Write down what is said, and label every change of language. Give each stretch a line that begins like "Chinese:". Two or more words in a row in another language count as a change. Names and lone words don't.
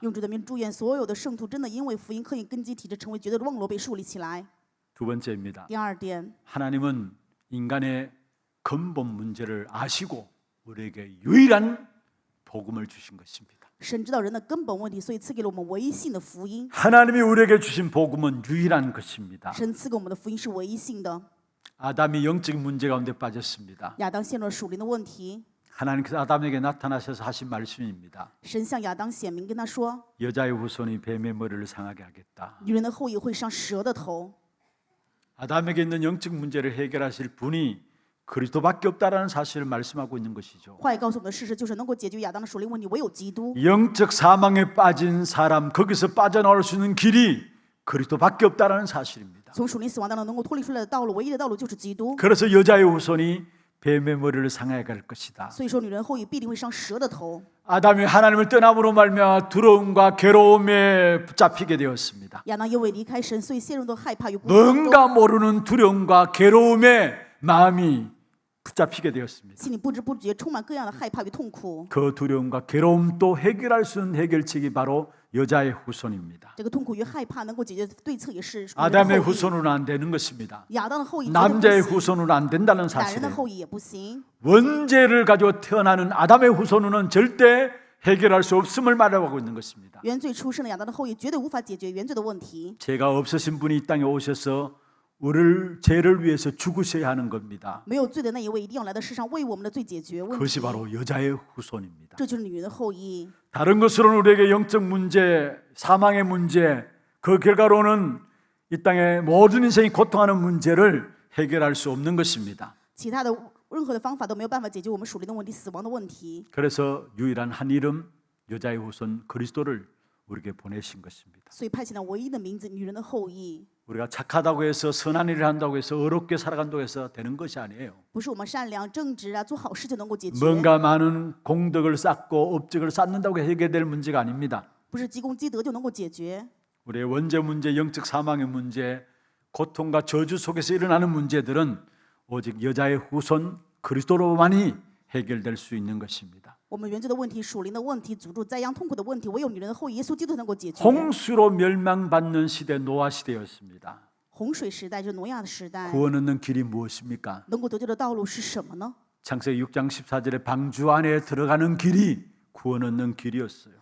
Chinese: 用主的名祝愿所有的圣徒真的因为福音刻印根基体制，成为绝对的望楼被树立起来。
Korean: 두 번째입니다.
Chinese: 第二点，
Korean: 하나님은 인간의 근본 문제를 아시고 우리에게 유일한 복음을 주신 것입니다.
Chinese: 神知道人的根本问题，所以赐给了我们唯一性的福音。
Korean: 하나님이 우리에게 주신 복음은 유일한 것입니다.
Chinese: 神赐给我们的福音是唯一性的。
Korean: 아담이 영적인 문제 가운데 빠졌습니다.
Chinese: 亚当陷入了属灵的问题，
Korean: 하나님께서 아담에게 나타나셔서 하신 말씀입니다.
Chinese: 神向亚当显明，跟他说
Korean: 여자의 후손이 뱀의 머리를 상하게 하겠다. ：“
Chinese: 女人的后裔会伤蛇的头。
Korean: 아담에게 있는 영적 문제를 해결하실 분이 그리스도밖에 없다라는 사실을 말씀하고 있는 것이죠. ”
Chinese: 话语告诉我们的事实就是，能够解决亚当的属灵问题，唯有基督。
Korean: 영적 사망에 빠진 사람, 거기서 빠져나올 수 있는 길이 그리스도밖에 없다라는 사실입니다.
Chinese: 从属灵死亡当中能够脱离出来的道路，唯一的道路就是基督。
Korean: 그래서 여자의 후손이 뱀의 머리를 상하게 할 것이다.
Chinese: 所以说，女人后裔必定会伤蛇的头。
Korean: 아담이 하나님을 떠남으로 말미암아 두려움과 괴로움에 붙잡히게 되었습니다.
Chinese: 亚当因为离开神，所以陷入到害怕与孤独当中，
Korean: 뭔가 모르는 두려움과 괴로움에 마음이 붙잡히게 되었습니다.
Chinese: 心里不知不觉充满各样的害怕与痛苦。
Korean: 그 두려움과 괴로움도 해결할 수 있는 해결책이 바로 여자의 후손입니다.
Chinese: 这个痛苦与害怕能够解决的对策也是女人的
Korean: 아담의
Chinese: 后裔。
Korean: 후손으로는 안 되는 것입니다.
Chinese: 亚当的后裔绝对不
Korean: 남자의
Chinese: 行，
Korean: 후손으로는 안 된다는
Chinese: 男人
Korean: 사실이에요.
Chinese: 的后裔也不行。
Korean: 원죄를 가지고 태어나는 아담의 후손으로는 절대 해결할 수 없음을 말하고 있는 것입니다.
Chinese: 原罪出生的亚当的后裔绝对无法解决原罪的问题。
Korean: 죄가 없으신 분이 이 땅에 오셔서 우리를 죄를 위해서 죽으셔야 하는 겁니다.
Chinese: 没有罪的那一位一定要来到世上为我们的罪解决问
Korean: 그것이
Chinese: 题。
Korean: 바로 여자의 후손입니다.
Chinese: 这就是女人的后裔。
Korean: 다른 것으로는 우리에게 영적 문제, 사망의 문제, 그 결과로는 이 땅의 모든 인생이 고통하는 문제를 해결할 수 없는 것입니다.
Chinese: 其他的任何的方法都没有办法解决我们属灵的问题、死亡的问题。
Korean: 그래서 유일한 한 이름, 여자의 후손 그리스도를 우리에게 보내신 것입니다.
Chinese: 所以派遣了唯一的名字，女人的后裔。
Korean: 우리가 착하다고 해서 선한 일을 한다고 해서 어렵게 살아간다고 해서 되는 것이 아니에요.
Chinese: 不是我们善良正直啊，做好事就能够解决。
Korean: 뭔가 많은 공덕을 쌓고 업적을 쌓는다고 해결될 문제가 아닙니다.
Chinese: 不是积功积德就能够解决。
Korean: 우리의 원죄 문제, 영적 사망의 문제, 고통과 저주 속에서 일어나는 문제들은 오직 여자의 후손 그리스도로만이 해결될 수 있는 것입니다.
Chinese: 我们原罪的问题、属灵的问题、诅咒、灾殃、痛苦的问题，唯有女人的后裔耶稣基督才能够解决。
Korean: 홍수로 멸망받는 시대 노아 시대였습니다.
Chinese: 洪水时代就是挪亚的时代，
Korean: 구원 얻는 길이 무엇입니까?
Chinese: 能够得救的道路是什么呢？
Korean: 창세기 6장 14절에 방주 안에 들어가는 길이 구원 얻는 길이었어요.